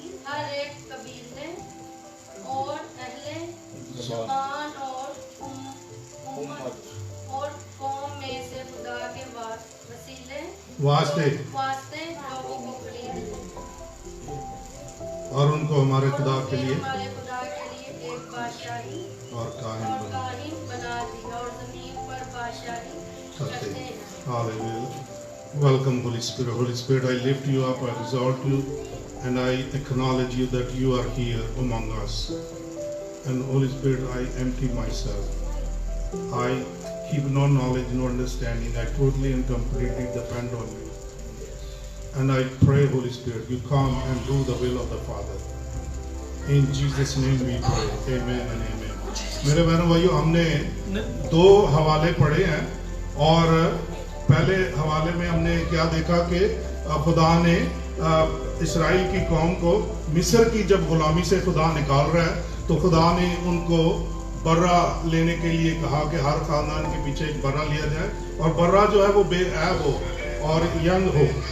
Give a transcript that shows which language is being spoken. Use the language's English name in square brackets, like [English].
[Hindi] हर एक कबीले और अहले ज़बान और उम्मत और कौम में से खुदा के वसीले वास्ते लोगों को खरीद लिया और उनको हमारे खुदा और के उसे लिए हमारे खुदा के लिए एक बादशाही और कायम बना काहिन बना दी और जमीन पर बादशाही करते हैं। [English] Hallelujah. Welcome, Holy Spirit. Holy Spirit, I lift you up, I exalt you, and I acknowledge you that you are here among us. And Holy Spirit, I empty myself. I keep no knowledge, no understanding. I totally and completely depend on you. And I pray, Holy Spirit, you come and do the will of the Father. In Jesus' name we pray. Amen and amen. [Hindi] मेरे बहनों भाइयों, हमने 2 हवाले पढ़े हैं और पहले हवाले में हमने क्या देखा कि खुदा ने इसराइल की कौम को मिस्र की जब गुलामी से खुदा निकाल रहा है तो खुदा ने उनको बर्रा लेने के लिए कहा कि हर खानदान के पीछे एक बर्रा लिया जाए और बर्रा जो है वो बेऐब हो और यंग हो।